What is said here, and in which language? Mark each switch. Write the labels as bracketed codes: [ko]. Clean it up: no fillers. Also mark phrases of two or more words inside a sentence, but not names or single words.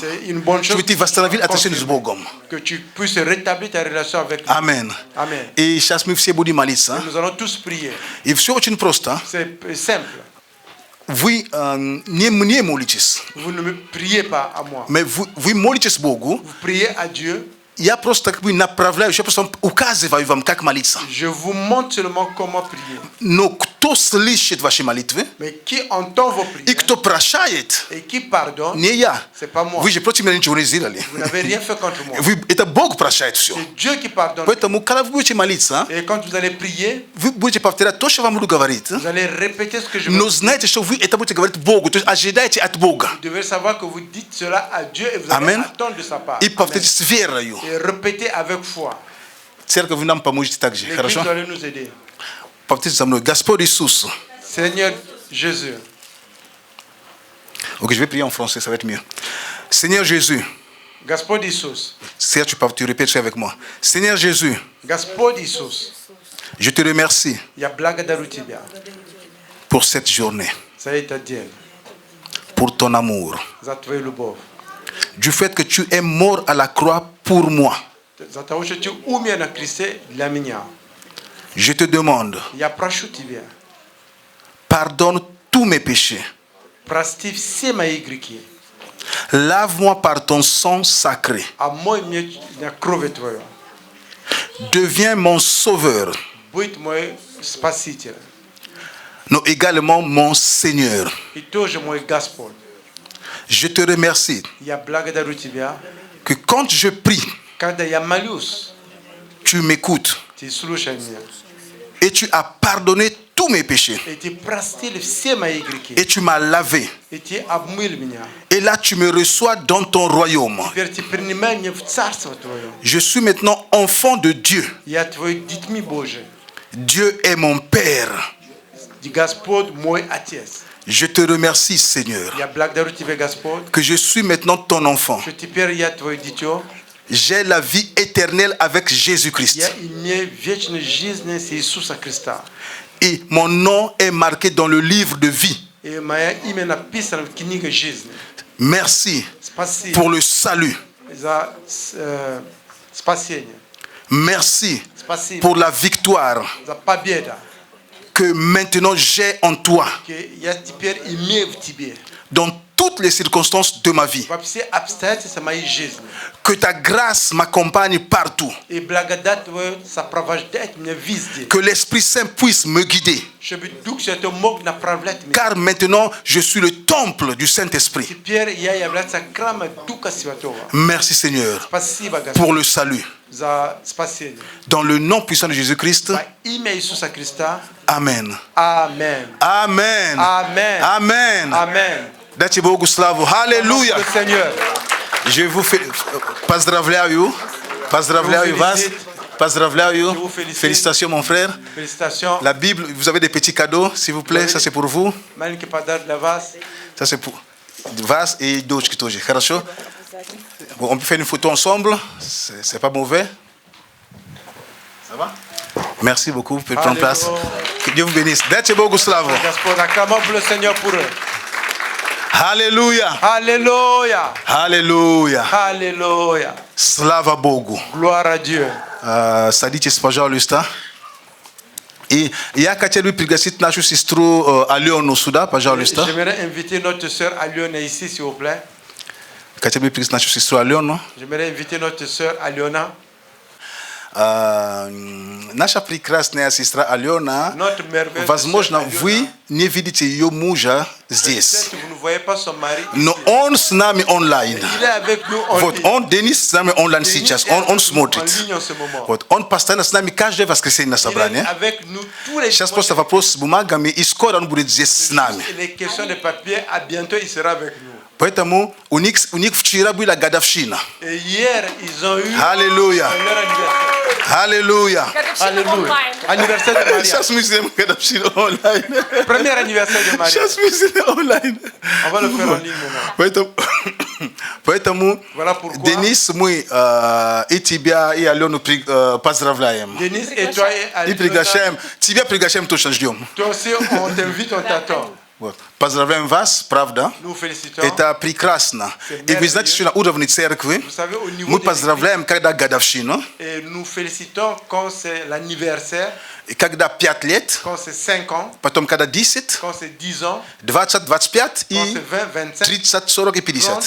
[ru] Чтобы ты восстановил отношения с Богом. [fr] Que tu puisses rétablir ta relation avec lui. Amen. Amen. [ru] И сейчас мы все будем молиться. [fr] Nous allons tous prier. [ru] И все очень просто. [fr] C'est simple. [ru] Вы не молитесь. [fr] Vous ne me priez pas à moi. [ru] Mais вы молитесь Богу. [fr] Vous priez à Dieu. [ru] Я просто как бы направляю, я просто указываю вам, как молиться. [fr] Je vous montre seulement comment prier. [ru] Но кто слышит ваши молитвы? [fr] Mais qui entend vos prières? [ru] И кто прощает? [fr] Et qui pardonne? [ru] Не я. [fr] C'est pas moi. [ru] Вы же против меня ничего не сделали. [fr] Vous n'avez rien fait contre moi. [ru] Это Бог прощает все. [fr] C'est Dieu qui pardonne. [ru] Поэтому, когда вы будете молиться, [fr] et quand vous allez prier, [ru] вы будете повторять то, что вам буду говорить. [fr] Vous allez répéter ce que je [ru] Но знаете, что вы это будете говорить Богу, то есть ожидайте от Бога. [fr] Vous devez savoir que vous dites cela à Dieu et vous allez attendre de sa part. [ru] И повторите с верою. [fr] Et répétez avec foi. [ru] Церковь нам поможет также, хорошо? [fr] L'église doit nous aider. [ru] Повторите за мной. Господь Иисус. [fr] Seigneur Jésus. Ok, je vais prier en français, ça va être mieux. Seigneur Jésus. [ru] Господь Иисус. [fr] Serge, tu répètes ça avec moi. Seigneur Jésus. [ru] Господь Иисус. [fr] Je te remercie. [ru] Я благодарю тебя. [fr] Pour cette journée. [ru] За этот день. [fr] Pour ton amour. [ru] За твою любовь. [fr] Du fait que tu es mort à la croix pour moi. [ru] За того, что ты умер на кресте для меня. [fr] Je te demande. [ru] Я прошу тебя. [fr] Pardonne tous mes péchés. [ru] Прости все мои грехи. [fr] Lave-moi par ton sang sacré. [ru] Омой меня кровью твоей. [fr] Deviens mon sauveur. [ru] Будь мой спаситель. [fr] Но également mon Seigneur. [ru] И тоже мой Господь. [fr] Je te remercie. [ru] Я благодарю тебя. [fr] Que quand je prie, [ru] когда я молюсь, [fr] tu m'écoutes. [ru] Ты слушай меня. [fr] Et tu as pardonné tous mes péchés. [ru] И ты простил все мои грехи. [fr] Et tu m'as lavé. [ru] И ты омыл меня. [fr] Et là, tu me reçois dans ton royaume. [ru] Теперь ты принимай меня в царство твое. [fr] Je suis maintenant enfant de Dieu. [ru] Я твой детьми Божий. [fr] Dieu est mon Père. [ru] Господь мой Отец. [fr] Je te remercie, Seigneur, [ru] Я благодарю тебя, Господь, [fr] que je suis maintenant ton enfant. [ru] что теперь я твое дитё. [fr] J'ai la vie éternelle avec Jésus-Christ. [ru] Я имею вечную жизнь с Иисуса Христа. [fr] Et mon nom est marqué dans le livre de vie. [ru] И мое имя написано в книге жизни. [fr] Merci [ru] Спасибо [fr] pour le salut. [ru] за спасение. [fr] Merci [ru] Спасибо [fr] pour la victoire [ru] за победу. [fr] Que maintenant j'ai en toi. [ru] Que я теперь имею в тебе. [fr] Dans toutes les circonstances de ma vie. Que ta grâce m'accompagne partout. Que l'Esprit Saint puisse me guider. Car maintenant, je suis le temple du Saint-Esprit. Merci Seigneur pour le salut. Dans le nom puissant de Jésus-Christ. Amen. Amen. Amen. Amen. Amen. Amen. [ru] Дайте Богу славу. Аллилуйя. [fr] Je vous fais. [ru] Поздравляю. Поздравляю вас. Поздравляю. [fr] Félicitations mon frère. Félicitations. La Bible, vous avez des petits cadeaux, s'il vous plaît. Ça c'est pour vous. Ça c'est pour [ru] вас и дочки тоже. Хорошо? [fr] Bon, on peut faire une photo ensemble. C'est pas mauvais. Ça va? Merci beaucoup. Vous pouvez prendre place. Que Dieu vous bénisse. [ru] Дайте Богу славу. [fr] Acclamons pour le Seigneur pour eux. Alléluia. Alléluia. Alléluia. Alléluia. [ru] Слава Богу. [fr] Gloire à Dieu. [ru] Sadicie, пожалуйста. И я хотел бы пригласить нашу сестру Алену сюда, пожалуйста. [fr] J'aimerais inviter notre sœur Aliona ici, s'il vous plaît. [ru] Хотел бы пригласить нашу сестру Алену. [fr] J'aimerais inviter notre sœur Aliona. [ru] Наша прекрасная сестра Алена, возможно, вы не видите ее мужа здесь. Но он с нами онлайн. Вот, он, Денис, с нами онлайн сейчас. Он смотрит. Вот, он постоянно с нами каждое воскресенье на собрании. Сейчас просто вопрос с бумагами, и скоро он будет здесь с нами. Поэтому у них вчера была годовщина. Аллилуйя. Аллилуйя. [fr] Anniversaire de mariage. [ru] Сейчас мы сделаем годовщину онлайн. [fr] Premier anniversaire de mariage. [ru] Сейчас мы сделаем онлайн. [fr] On va le faire en ligne maintenant. [ru] Поэтому Денис, мы и тебя, и Алену поздравляем. [fr] Денис et toi et Aliona. [ru] И приглашаем. Тебя приглашаем, точно ждем. [fr] Toi aussi, on t'invite, on t'attend. [ru] Вот. Поздравляем вас, правда? Это прекрасно. И вы знаете, что на уровне церкви мы поздравляем, когда годовщина, и когда 5 лет, потом когда 10, 20, 25 и 30, 40 и 50.